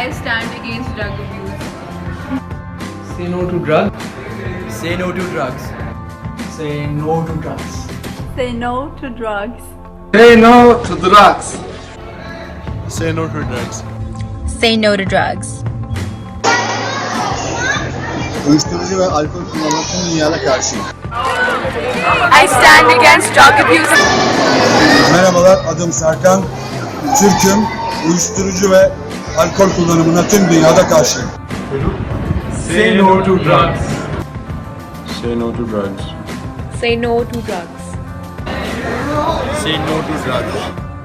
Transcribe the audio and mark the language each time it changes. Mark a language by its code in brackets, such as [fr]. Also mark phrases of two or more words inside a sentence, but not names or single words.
[en] I stand against drug abuse. Say no to drugs. Say no to drugs. Say no to drugs. Say no to drugs. Say no to drugs. Say no to drugs. Say no to drugs. [tr] Uyuşturucu ve alkol kullanımı tüm dünyada karşıyım. [en] I stand against drug abuse. [tr] Merhabalar, adım Serkan. Türk'üm. Uyuşturucu ve alkol kullanımına tüm dünyada karşıyım. [en] Say no to drugs. Say no to drugs. Say no to drugs. Say no to drugs.